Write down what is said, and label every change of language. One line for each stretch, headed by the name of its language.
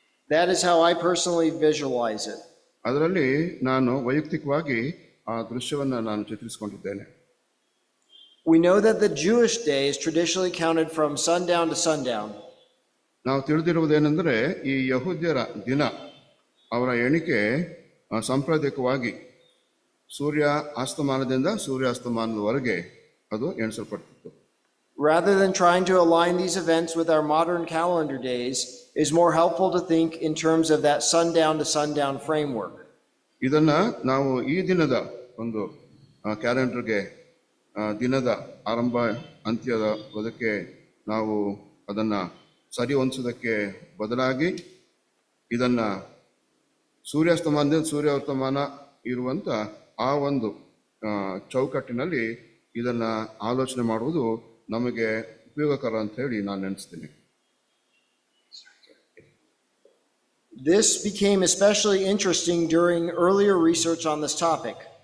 English: That is how I personally visualize it.
Kannada: ಅದರಲ್ಲಿ ನಾನು ವೈಯಕ್ತಿಕವಾಗಿ ಆ ದೃಶ್ಯವನ್ನ ನಾನು ಚಿತ್ರಿಸಿಕೊಂಡಿದ್ದೇನೆ.
English: We know that the Jewish day is traditionally counted from sundown to sundown.
Kannada: ನಾವು ತಿಳಿದಿರುವುದೇನೆಂದರೆ ಈ ಯಹೂದ್ಯರ ದಿನ ಅವರ ಎಣಿಕೆ ಸಾಂಪ್ರದಾಯಿಕವಾಗಿ ಸೂರ್ಯ ಅಸ್ತಮಾನದಿಂದ ಸೂರ್ಯಾಸ್ತಮಾನದವರೆಗೆ ಅದು ಎಣಿಸಲ್ಪಡ್ತಿತ್ತು.
English: Rather than trying to align these events with our modern calendar days, it is more helpful to think in terms of that sundown to sundown framework.
Kannada: ಇದನ್ನ ನಾವು ಈ ದಿನದ ಒಂದು ಕ್ಯಾಲೆಂಡರ್ಗೆ ದಿನದ ಆರಂಭ ಅಂತ್ಯದ ಅದಕ್ಕೆ ನಾವು ಅದನ್ನ ಸರಿ ಹೊಂದಿಸೋದಕ್ಕೆ ಬದಲಾಗಿ ಇದನ್ನ ಸೂರ್ಯಾಸ್ತಮಾನದಿಂದ ಸೂರ್ಯಾಸ್ತಮಾನ ಇರುವಂತ ಆ ಒಂದು ಚೌಕಟ್ಟಿನಲ್ಲಿ ಇದನ್ನ ಆಲೋಚನೆ ಮಾಡುವುದು ನಮಗೆ ಉಪಯೋಗಕರ ಅಂತ ಹೇಳಿ ನಾನು ನೆನೆಸ್ತೀನಿ.
English: This became especially interesting during earlier research on this topic.